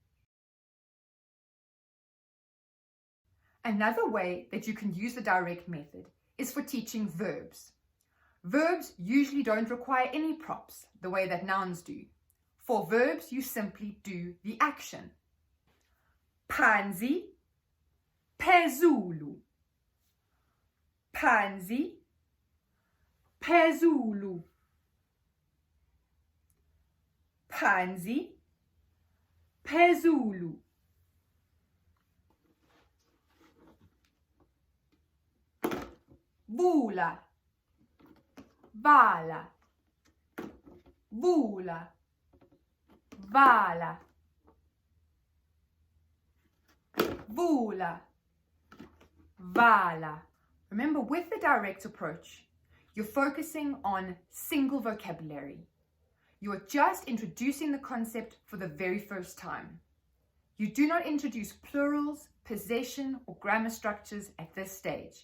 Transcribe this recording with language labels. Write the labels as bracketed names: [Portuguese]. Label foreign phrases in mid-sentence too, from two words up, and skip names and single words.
[English] Another way that you can use the direct method is for teaching verbs. Verbs usually don't require any props the way that nouns do. For verbs, you simply do the action. [Zulu] Phansi, phezulu. Phansi, phezulu. Phansi, phezulu. Vula, vala. Vula, vala. Vula, vala. [English] Remember, with the direct approach, you're focusing on single vocabulary. You are just introducing the concept for the very first time. You do not introduce plurals, possession, or grammar structures at this stage.